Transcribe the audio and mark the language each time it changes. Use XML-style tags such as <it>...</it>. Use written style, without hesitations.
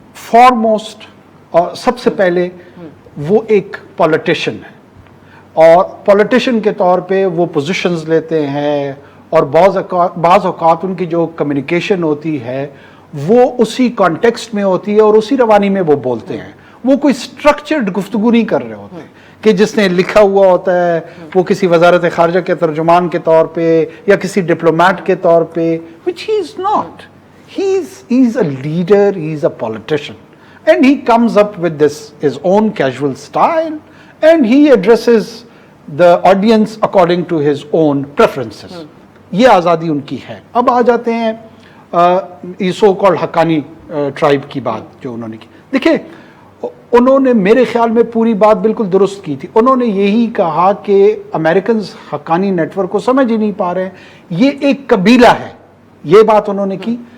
<ur>Foremost اور سب سے پہلے وہ ایک پولیٹیشین ہے، اور پولیٹیشین کے طور پہ وہ پوزیشنز لیتے ہیں، اور بعض اوقات ان کی جو کمیونیکیشن ہوتی ہے وہ اسی کانٹیکسٹ میں ہوتی ہے اور اسی روانی میں وہ بولتے ہیں. وہ کوئی سٹرکچرڈ گفتگو نہیں کر رہے ہوتے کہ جس نے لکھا ہوا ہوتا ہے وہ کسی وزارت خارجہ کے ترجمان کے طور پہ یا کسی ڈپلومیٹ کے طور پہ،</ur> <en>which he is not. He is a leader, he is a politician, and he comes up with his own casual style, and he addresses the audience according to his own preferences.</en> <ur>یہ آزادی ان کی ہے. اب آ جاتے ہیں یہ so called Haqqani tribe کی بات جو انہوں نے کی. دیکھیں، انہوں نے میرے خیال میں پوری بات بالکل درست کی تھی. انہوں نے یہی کہا کہ امریکنز حقانی نیٹ ورک کو سمجھ ہی نہیں پا رہے ہیں، یہ ایک قبیلہ ہے. یہ بات انہوں نے کی.</ur>